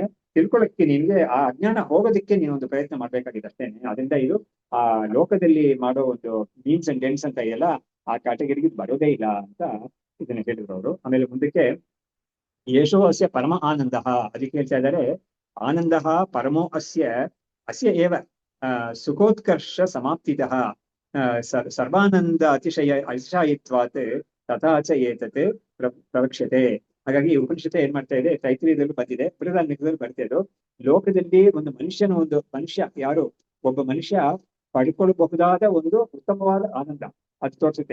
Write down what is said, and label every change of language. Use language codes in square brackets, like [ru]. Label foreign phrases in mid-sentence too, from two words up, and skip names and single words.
[kn] ತಿಳ್ಕೊಳಕ್ಕೆ ನಿನ್ಗೆ ಆ ಅಜ್ಞಾನ ಹೋಗೋದಕ್ಕೆ ನೀನು ಒಂದು ಪ್ರಯತ್ನ ಮಾಡ್ಬೇಕಾಗಿದೆ ಅಷ್ಟೇನೆ. ಅದರಿಂದ ಇದು ಆ ಲೋಕದಲ್ಲಿ ಮಾಡೋ ಒಂದು [en] means and ends [kn] ಅಂತ ಇದೆಯಲ್ಲ ಆ ಕ್ಯಾಟಗರಿಗೆ ಬರೋದೇ ಇಲ್ಲ ಅಂತ ಇದನ್ನ ಹೇಳಿದ್ರು ಅವರು. ಆಮೇಲೆ ಮುಂದಕ್ಕೆ [sa] ಯೇಷೋ ಅಸ್ಯ ಪರಮ ಆನಂದ, [kn] ಅದಕ್ಕೆ ಹೇಳ್ತಾ ಇದ್ದಾರೆ [sa] ಆನಂದ ಪರಮೋ ಅಸ್ಯ ಅಸ್ಯ ಏವ ಸುಖೋತ್ಕರ್ಷ ಸಮಾಪ್ತಿತಃ ಸರ್ವಾನಂದ ಅತಿಶಯಿತ್ವಾತ್ ತಥಾಚ ಏತತ್ ಪ್ರವಕ್ಷ್ಯತೆ. [kn] ಹಾಗಾಗಿ ಉಪನಿಷತ್ತು ಏನ್ ಮಾಡ್ತಾ ಇದೆ, ತೈತ್ರಿಯದಲ್ಲೂ ಬಂದಿದೆ, ಬೃಹದಾರಣ್ಯಕದಲ್ಲೂ ಬರ್ತಾ ಇದ್ದು, ಲೋಕದಲ್ಲಿ ಒಂದು ಮನುಷ್ಯ ಯಾರು ಒಬ್ಬ ಮನುಷ್ಯ ಪಡ್ಕೊಳ್ಬಹುದಾದ ಒಂದು ಉತ್ತಮವಾದ ಆನಂದ ಅದು ತೋರಿಸುತ್ತೆ.